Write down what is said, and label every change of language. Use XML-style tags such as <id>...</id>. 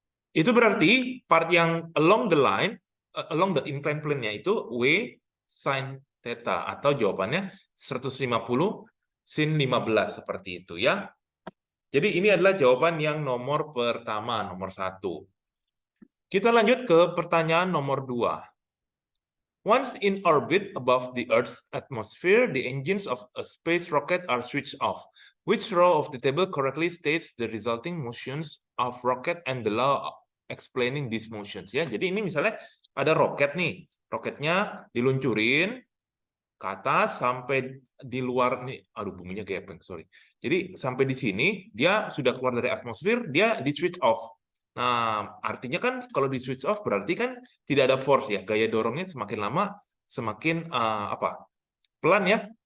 <id>Itu berarti part yang</id> <en>along the line, along the inclined plane-</en> <id>nya itu W sin theta, atau jawabannya 150 sin 15 seperti itu ya. Jadi ini adalah jawaban yang nomor pertama, nomor 1. Kita lanjut ke pertanyaan nomor 2.</id> <en>Once in orbit above the Earth's atmosphere, the engines of a space rocket are switched off. Which row of the table correctly states the resulting motions of rocket and the law explaining these motions?</en> <id>Ya, jadi ini misalnya ada roket nih, roketnya diluncurin ke atas sampai di luar nih, aduh buminya gepeng, sorry. Jadi sampai di sini dia sudah keluar dari atmosfer, dia di switch off. Nah, artinya kan kalau di switch off berarti kan tidak ada force ya, gaya dorongnya semakin lama semakin pelan ya.</id>